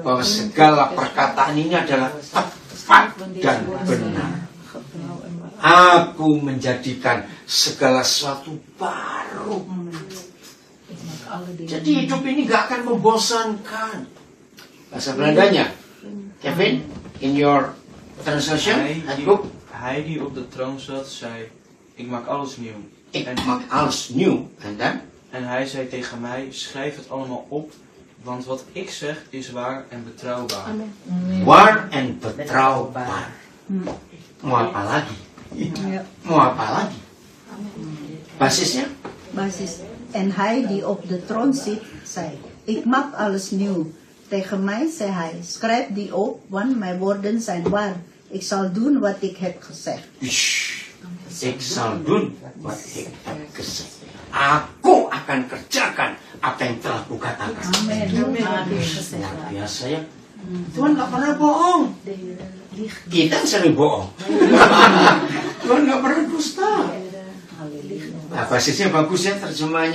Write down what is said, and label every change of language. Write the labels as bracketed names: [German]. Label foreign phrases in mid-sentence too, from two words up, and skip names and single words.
[Indonesian] Bahwa segala perkataan ini adalah tepat dan benar. Aku menjadikan segala sesuatu baru. Jadi hidup ini gak akan membosankan. Bahasa Belandanya, [English] Kevin, in your translation, [Dutch] het boek. Hij die op de troon zat, zei, ik maak alles nieuw. Ik maak alles nieuw. En dan? En hij zei tegen mij, schrijf het allemaal op, want wat ik zeg is waar en betrouwbaar. Waar en betrouwbaar. [Indonesian] Mau apa lagi? Mau apa lagi? Basisnya? Basis. [Dutch] En hij die op de troon zit, zei, ik maak alles nieuw. Tegen mij zei hij, schrijf die op, want mijn woorden zijn waar. Ik zal doen wat ik heb gezegd. Ik zal doen wat ik heb gezegd. [Indonesian] Aku akan kerjakan apa yang telah kukatakan. Luar biasa ya. Tuhan gak pernah bohong. Kita sering bohong. Tuhan gak pernah dusta. Nah, basisnya bagus ya terjemahnya.